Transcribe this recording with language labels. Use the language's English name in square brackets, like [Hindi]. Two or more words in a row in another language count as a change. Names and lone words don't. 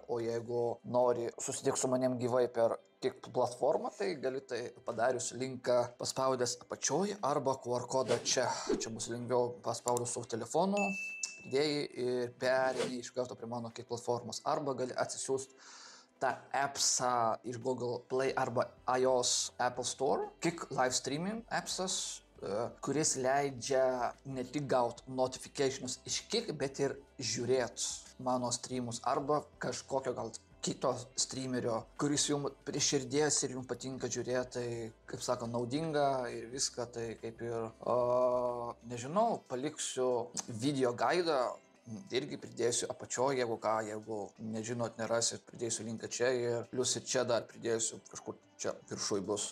[Lithuanian] O jeigu nori susitikti su manim gyvai per tik platformą, tai gali tai padarius linką paspaudęs apačioj arba QR kodą čia. Čia bus lengviau paspaudus su telefonu. Pridėjai ir perėjai iš karto prie mano kiek platformos. Arba gali atsisiųsti tą appsą iš Google Play arba iOS Apple Store. Kick [English] live streaming [Lithuanian] appsas, kuris leidžia ne tik gauti notificationus iš Kick, bet ir žiūrėti mano streamus arba kažkokio gal kito streamerio, kuris jums prie širdies ir jums patinka žiūrėti, tai, kaip sako, naudinga ir viską, tai kaip ir, nežinau, paliksiu video gaidą, irgi pridėsiu apačioje, jeigu ką, jeigu nežinot, nerasit, pridėsiu linką čia ir plius ir čia dar pridėsiu kažkur čia viršui bus.